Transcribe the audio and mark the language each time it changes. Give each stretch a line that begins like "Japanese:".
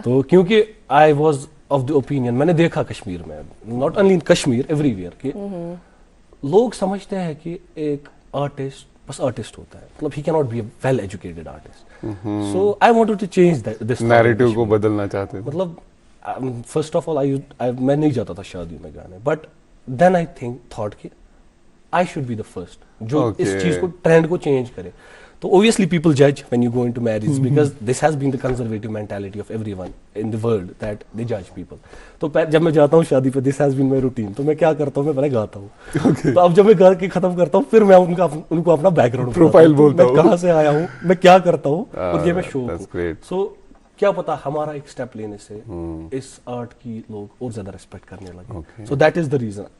Hindi: तो क्योंकि
English: I was of the opinion,
Hindi: मैंने देखा कश्मीर में,
English: not only in Kashmir, everywhere,
Hindi: कि लोग समझते हैं कि एक आर्टिस्ट बस आर्टिस्ट होता है, मतलब
English: ही can not be a well educated artist. So I wanted to change this
Hindi: narrative को बदलना चाहते थे। मतलब फर्स्ट ऑफ ऑल मैं नहीं जाता था शादियों में गाने,
English: but then I thought
Hindi: कि
English: I should be the first
Hindi: जो इस चीज को, ट्रेंड को चेंज करे।
English: तो obviously people judge when you go into marriage, because this has been the conservative mentality of everyone in the world, that they judge people.
Hindi: तो जब मैं जाता हूँ शादी पे,
English: this has been my routine,
Hindi: तो मैं क्या करता हूँ, मैं पहले गाता हूँ। तो अब जब मैं गा के खत्म करता हूँ, फिर मैं उनको अपना बैकग्राउंड प्रोफाइल बोलता हूँ, मैं कहाँ से आया हूँ, मैं क्या करता हूँ, और ये मैं शो हूँ। सो क्या पता हमारा एक स्टेप लेने से इस आर्ट की लोग और ज्यादा रिस्पेक्ट करने लगे।
English: So that is the reason.